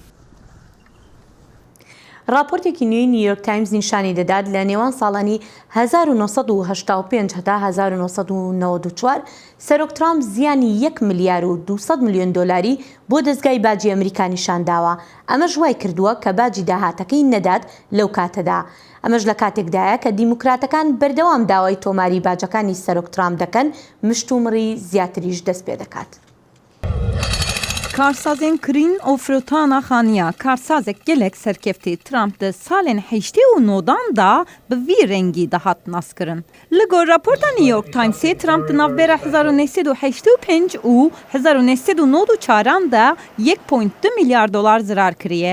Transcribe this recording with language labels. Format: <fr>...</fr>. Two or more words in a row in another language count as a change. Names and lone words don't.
<ckb>راپۆرتێکی نوێی نیویۆرک تایمز نیشانی دەدات لە نێوان ساڵانی 1985 هەتا 1994 سەرۆک ترامپ زیانی 1 ملیار و 200 میلیۆن دۆلاری بۆ دەستگای باجی ئەمریکا نیشانداوە. ئەمەش وای کردووە کە باجی داهاتەکەی نەدات لەو کاتەدا. ئەمەش لە کاتێکدایە کە دیموکراتەکان بەردەوام داوای تۆماری باجەکانی سەرۆک ترامپ دەکەن مشتومڕی زیاتریش دەست پێ دەکات.</ckb> <ku>کارسازên kirîn û firotana xaniya karsazek gelek serkeftê Trump di salên heştê û nodan da bi vî rengî dihat naskirin. Li gor raporta New York Timesê Trump di navbera 1985 û 1994 da 1.2 milyar dolar zirar kiriye.</ku>